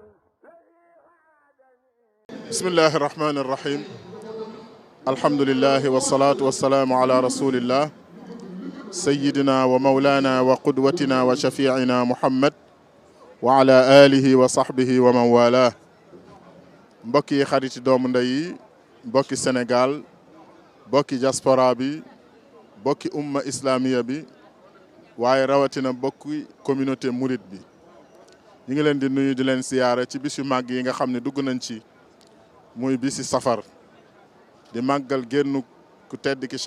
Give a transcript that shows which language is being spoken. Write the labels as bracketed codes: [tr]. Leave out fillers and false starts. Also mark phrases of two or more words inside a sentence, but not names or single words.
[ar] بسم الله الرحمن الرحيم. الحمد لله والصلاة والسلام على رسول الله سيدنا ومولانا وقدوتنا وشفيعنا محمد وعلى آله وصحبه ومن والاه. [wo] mbokki xariti doomu ndey yi mbokki Sénégal mbokki diaspora bi mbokki [ar] الأمة الإسلامية [wo] bi waaye rawatina mbokki [fr] communauté mouride [wo] bi ñu ngi leen di nuyu di leen siyaare ci bis yu màgg yi nga xam ne dugg nañ ci muy bisi safar di màggal génnu ku tedd ki